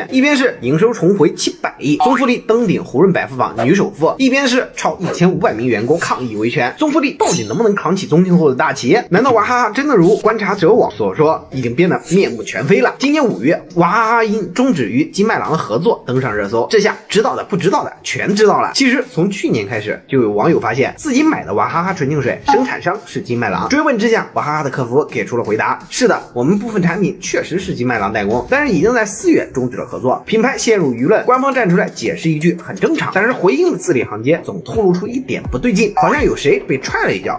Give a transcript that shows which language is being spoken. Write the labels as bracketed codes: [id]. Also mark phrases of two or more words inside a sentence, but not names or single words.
[zh] 一边是营收重回700亿，宗馥莉登顶胡润百富榜女首富；一边是超1500名员工抗议维权。宗馥莉到底能不能扛起宗庆后的大旗？难道娃哈哈真的如觀察者網所說，已經變得面目全非了？今年5月，娃哈哈因終止與金麥郎的合作登上熱搜，這下知道的不知道的全知道了。其實從去年開始，就有網友發現自己買的娃哈哈純淨水生產商是金麥郎。追問之下，娃哈哈的客服給出了回答：是的，我們部分產品確實是金麥郎代工，但是已經在4月終止了合作。品牌陷入輿論，官方站出來解釋一句很正常，但是回應的字裡行間總透露出一點不對勁，好像有誰被踹了一腳。